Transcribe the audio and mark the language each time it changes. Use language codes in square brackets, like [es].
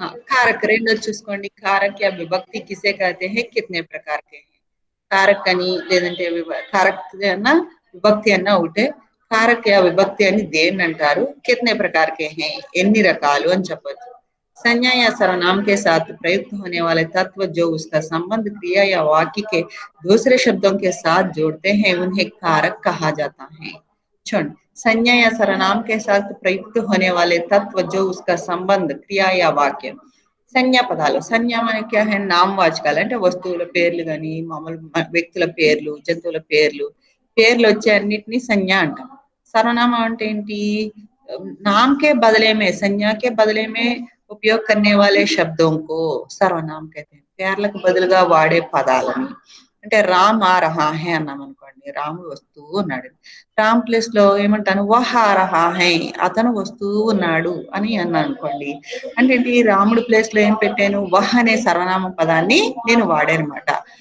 [hi] कारक [te] రెండోది చూసుకోండి, [hi] कारक या विभक्ति किसे कहते हैं, कितने प्रकार के हैं। [te] कारक అని లేదంటే कारक అన్న విభక్తి అన్న ఒకటే, [hi] कारक या विभक्ति [te] అని దేన్ని అంటారు, [hi] कितने प्रकार के हैं [te] ఎన్ని రకాలు అని చెప్పొచ్చు। [hi] संज्ञा या सर्वनाम के साथ प्रयुक्त होने वाले तत्व जो उसका संबंध क्रिया या वाक्य के दूसरे शब्दों के साथ जोड़ते हैं उन्हें कारक कहा जाता है। [te] చూడండి, [hi] संज्ञा या सर्वनाम के साथ प्रयुक्त होने वाले तत्व जो उसका संबंध क्रिया या वाक्य। [te] సంజ్ఞా పదాలు, సంజ్ఞ మనకి నామవాచకాలు అంటే వస్తువుల పేర్లు కానీ, మామూలు వ్యక్తుల పేర్లు, జంతువుల పేర్లు, పేర్లు వచ్చే అన్నిటినీ సంజ్ఞ అంటాం। [hi] सर्वनाम [te] అంటే ఏంటి, [hi] नाम के बदले में, संज्ञा के बदले में उपयोग करने वाले शब्दों को सर्वनाम कहते हैं। [te] పేర్లకు బదులుగా వాడే పదాలని, అంటే [hi] రామ్ ఆ రహా హై [te] అన్నాం అనుకోండి, రాముడు వస్తూ ఉన్నాడు, రామ్ ప్లేస్ లో ఏమంటాను, [hi] వహ్ ఆ రహా హై, [te] అతను వస్తూ ఉన్నాడు అని అన్నాను అనుకోండి, అంటే ఏంటి, రాముడు ప్లేస్ లో ఏం పెట్టాను, వహ్ అనే సర్వనామ పదాన్ని నేను వాడాను అనమాట।